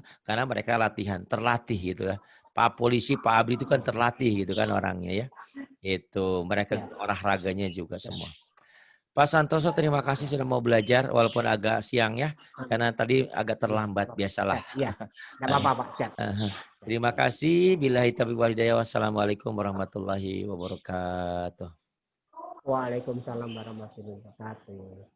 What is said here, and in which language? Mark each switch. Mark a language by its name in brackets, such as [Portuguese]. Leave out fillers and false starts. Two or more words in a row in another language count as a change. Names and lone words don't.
[Indonesian] Karena mereka latihan, terlatih gitu ya. Pak polisi, Pak Abri itu kan terlatih gitu kan orangnya ya. Itu mereka ya, olahraganya juga ya. semua. Pak Santoso, terima kasih sudah mau belajar walaupun agak siang ya, karena tadi agak Iya, terlambat biasalah. siap, iya. Nggak apa-apa, Pak. Siap. Terima kasih. [Arabic] بالله التوفيق والهداية. والسلام عليكم ورحمة الله وبركاته. وعليكم السلام ورحمة الله وبركاته.